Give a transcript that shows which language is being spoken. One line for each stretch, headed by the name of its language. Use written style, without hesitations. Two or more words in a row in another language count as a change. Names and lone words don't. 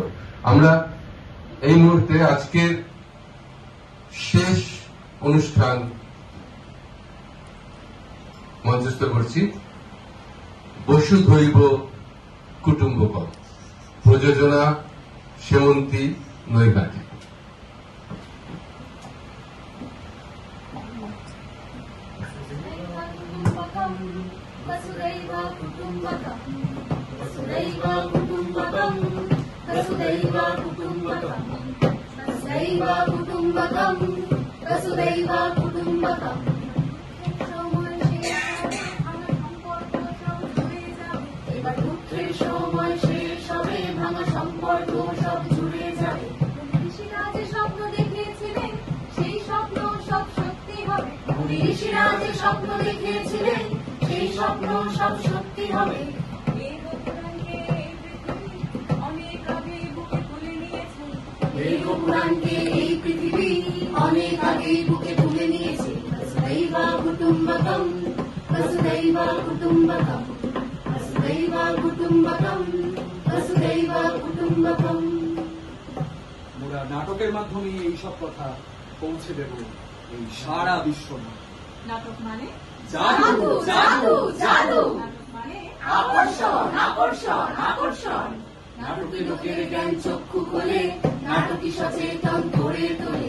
Bangla: আমরা এই মুহূর্তে আজকের শেষ অনুষ্ঠান মঞ্চস্থ করছি বসুধৈব কুটুম্বকম, প্রযোজনা সেমন্তী নৈঘাটি।
Sanskrit: वसुदैव कुटुम्बकम् वसुदैव कुटुम्बकम् वसुदैव कुटुम्बकम् वसुदैव कुटुम्बकम् वसुदैव कुटुम्बकम्
Bangla: এবার দুঃখের সময় শেষ হবে, ভাঙা সম্পর্ক সব জুড়ে যাবে। ঋষিরা যে স্বপ্ন দেখিয়েছিলেন সেই স্বপ্ন সব সত্যি হবে। ঋষিরা যে স্বপ্ন দেখিয়েছিলেন সেই স্বপ্ন সব সত্যি হবে। এই পুরাণকে এই পৃথিবী অনেক আগেই বুকে তুলে নিয়েছে।
Sanskrit: বসুধৈব কুটুম্বকম বসুধৈব কুটুম্বকম वसुदैव कुटुम्बकम् वसुदैव कुटुम्बकम्।
Bangla: নাটকের মাধ্যমে এই সব কথা পৌঁছে দেব এই সারা বিশ্ব। নাটক মানে জাদু জাদু জাদু, নাটক মানে আকর্ষণ আকর্ষণ আকর্ষণ। নাটকে লোকের জ্ঞান চক্ষু খোলে, নাটকি সচেতন করে তোলে।